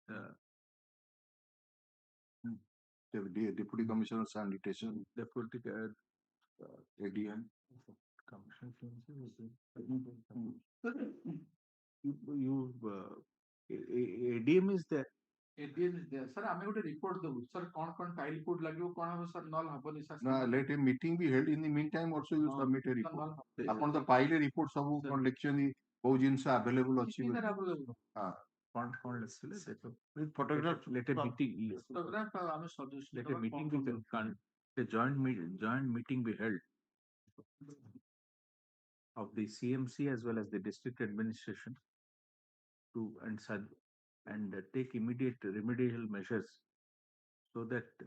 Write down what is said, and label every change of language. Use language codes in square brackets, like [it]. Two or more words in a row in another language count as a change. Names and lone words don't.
[en] the deputy commissioner sanitation, deputy ADM commissioner ADM is there. [or] sir ଆମେ ଗୋଟେ report ଦବୁ sir କଣ [en] tile put [or] ଲାଗିବ କଣ ହବ sir ନହେଲେ ହବନି sir [en] Let a meeting be held. In the meantime, also you submit a report. [or] ଆପଣ ତ ପାଇଲେ report ସବୁ କଣ ଲେଖିଛନ୍ତି କୋଉ ଜିନିଷ available ଅଛି ହଁ କଣ ଲେଖିଥିଲେ ଦେଖ [en] with photograph let a meeting [or] photograph ଆମେ suggestion [en] let a meeting be a joint meeting be held of the CMC as well as the district administration to and take immediate remedial measures so that